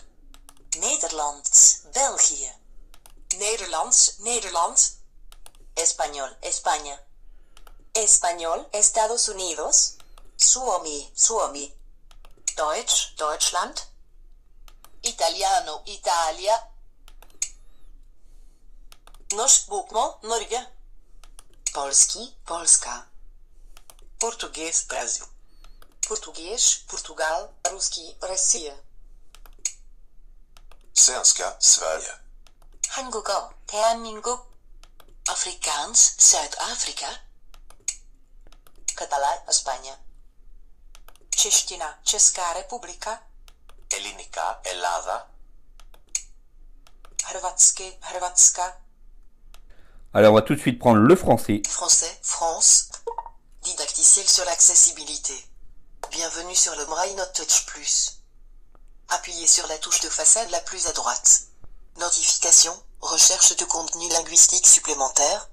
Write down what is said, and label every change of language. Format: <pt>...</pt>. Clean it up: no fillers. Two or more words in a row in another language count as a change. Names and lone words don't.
<nl>Nederlands, België. Nederlands, Nederland.</nl> <es>Español, España. Español, Estados Unidos.</es> <fi>Suomi, Suomi.</fi> <de>Deutsch, Deutschland.</de> <it>Italiano, Italia.</it> <no>Norsk bokmål, Norge.</no> <pl>Polski, Polska.</pl> <pt>Português, Brasil. Português, Portugal.</pt> <ru>Русский, Россия.</ru> <sv>Svenska, Sverige.</sv> <ko>한국어, 대한민국.</ko> <af>Afrikaans, Zuid-Afrika.</af> <es>Catalán, España.</es> <cs>Čeština, Česká republika.</cs> <el>Ελληνικά, Ελλάδα.</el> <hr>Hrvatsky, Hrvatska.</hr> <fr>Alors on va tout de suite prendre le français. Français, France. Didacticiel sur l'accessibilité. Bienvenue sur le Braille Note Touch Plus. Appuyez sur la touche de façade la plus à droite. Notification, recherche de contenu linguistique supplémentaire.</fr>